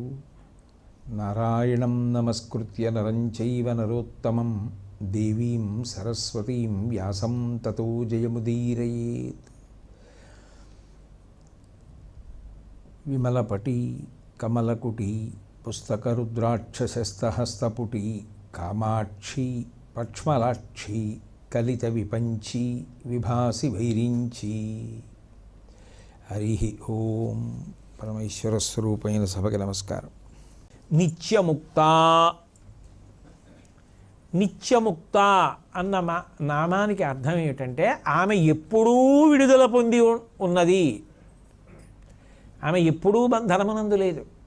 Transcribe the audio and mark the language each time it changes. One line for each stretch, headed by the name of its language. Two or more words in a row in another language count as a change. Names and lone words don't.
Sanskrit: नारायणं नमस्कृत्य नरं चैव नरोत्तमं देवीं सरस्वतीं व्यासं ततो जयमुदीरयेत्। विमलपटी कमलकुटी पुस्तकरुद्राक्षशस्तहस्तपुटी कामाक्षी पक्ष्मलाक्षी కలిత విపంచి విభాసి వైరించి।
Telugu: హరి ఓం. పరమేశ్వర స్వరూపైన సభకి నమస్కారం. నిత్యముక్త నిత్యముక్త అన్న నామానికి అర్థం ఏమిటంటే ఆమె ఎప్పుడూ విడుదల పొంది ఉన్నది, ఆమె ఎప్పుడూ బంధనమునందు లేదు.